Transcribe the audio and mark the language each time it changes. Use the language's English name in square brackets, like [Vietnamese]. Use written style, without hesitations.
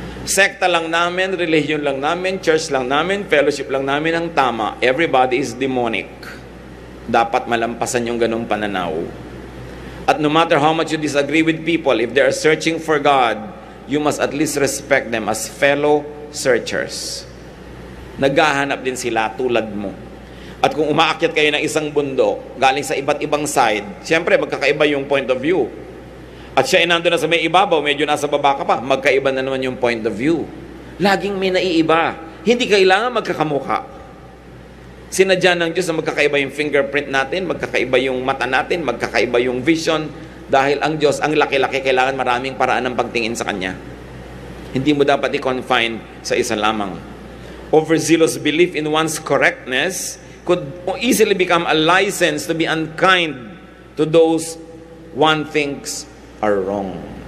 [Filipino] Sekta lang namin, religion lang namin, church lang namin, fellowship lang namin ang tama. [English] Everybody is demonic. [Filipino] Dapat malampasan yung ganong pananaw. [English] At no matter how much you disagree with people, if they are searching for God, you must at least respect them as fellow searchers. [Filipino] Naghahanap din sila tulad mo. At kung umaakyat kayo ng isang bundok, galing sa iba't ibang side, siyempre magkakaiba yung point of view. At siya ay nandun na sa may ibabaw, medyo nasa baba ka pa, magkaiba na naman yung point of view. Laging may naiiba. Hindi kailangan magkakamukha. Sinadya ng Diyos na magkakaiba yung fingerprint natin, magkakaiba yung mata natin, magkakaiba yung vision, dahil ang Diyos, ang laki-laki, kailangan maraming paraan ng pagtingin sa Kanya. Hindi mo dapat i-confine sa isa lamang. [English] Overzealous belief in one's correctness could easily become a license to be unkind to those one thinks are wrong.